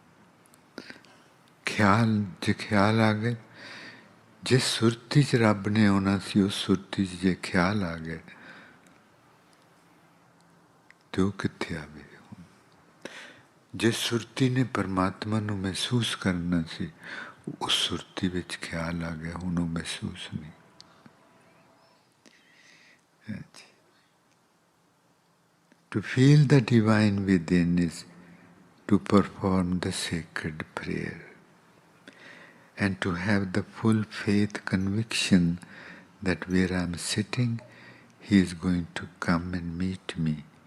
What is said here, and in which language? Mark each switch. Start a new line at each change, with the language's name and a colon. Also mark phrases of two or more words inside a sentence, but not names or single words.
Punjabi: ਖ਼ਿਆਲ ਜੇ ਖ਼ਿਆਲ ਆ ਗਏ, ਜਿਸ ਸੁਰਤੀ ਚ ਰੱਬ ਨੇ ਆਨਾ ਸੀ ਉਸ ਸੁਰਤੀ ਚ ਜੇ ਖ਼ਿਆਲ ਆ ਗਏ ਤੋ ਕਿੱਥੇ ਆਵੇ। ਜਿਸ ਸੁਰਤੀ ਨੇ ਪਰਮਾਤਮਾ ਨੂੰ ਮਹਿਸੂਸ ਕਰਨਾ ਸੀ ਉਸ ਸੁਰਤੀ ਵਿਚ ਖ਼ਿਆਲ ਆ ਗਿਆ, ਹੁਣ ਵੋ ਮਹਿਸੂਸ ਨਹੀਂ।
English: To feel the divine within is to perform the sacred prayer and to have the full faith conviction that where I am sitting, he is going to come and meet me.